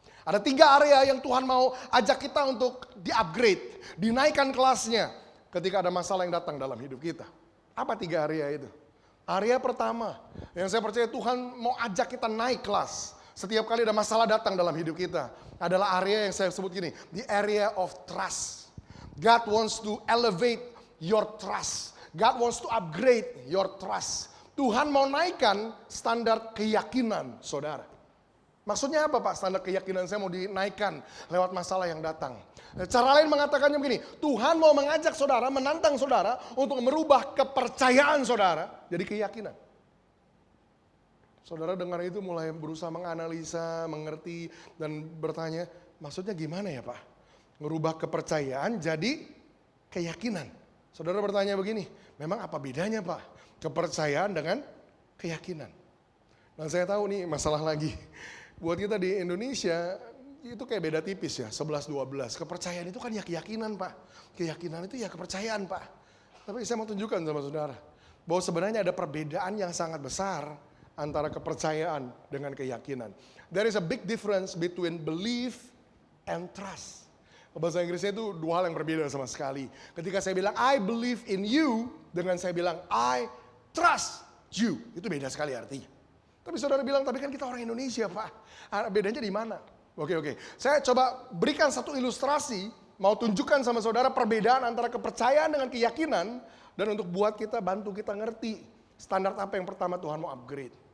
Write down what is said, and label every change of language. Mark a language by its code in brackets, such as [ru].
[id] Ada 3 area yang Tuhan mau ajak kita untuk di-upgrade, dinaikkan kelasnya ketika ada masalah yang datang dalam hidup kita. Apa 3 area itu? Area pertama yang saya percaya Tuhan mau ajak kita naik kelas setiap kali ada masalah datang dalam hidup kita adalah area yang saya sebut gini, [en] the area of trust. God wants to elevate your trust. God wants to upgrade your trust. [id] Tuhan mau naikkan standar keyakinan saudara. Maksudnya apa Pak? Standar keyakinan saya mau dinaikkan lewat masalah yang datang. Cara lain mengatakannya begini, Tuhan mau mengajak saudara, menantang saudara untuk merubah kepercayaan saudara jadi keyakinan. Saudara dengar itu mulai berusaha menganalisa, mengerti, dan bertanya, maksudnya gimana ya Pak? Merubah kepercayaan jadi keyakinan. Saudara bertanya begini, memang apa bedanya Pak? Kepercayaan dengan keyakinan. Dan saya tahu nih masalah lagi. Buat kita di Indonesia, itu kayak beda tipis ya, 11-12. Kepercayaan itu kan ya keyakinan Pak. Keyakinan itu ya kepercayaan Pak. Tapi saya mau tunjukkan sama saudara, bahwa sebenarnya ada perbedaan yang sangat besar antara kepercayaan dengan keyakinan. [en] There is a big difference between belief and trust. [id] Bahasa Inggrisnya itu 2 hal yang berbeda sama sekali. Ketika saya bilang [en] I believe in you, [id] dengan saya bilang [en] I trust you. [id] Itu beda sekali artinya. Tapi saudara bilang, tapi kan kita orang Indonesia Pak. Bedanya di mana? Oke. Saya coba berikan satu ilustrasi, mau tunjukkan sama saudara perbedaan antara kepercayaan dengan keyakinan, dan untuk buat kita, bantu kita ngerti standar apa yang pertama Tuhan mau upgrade.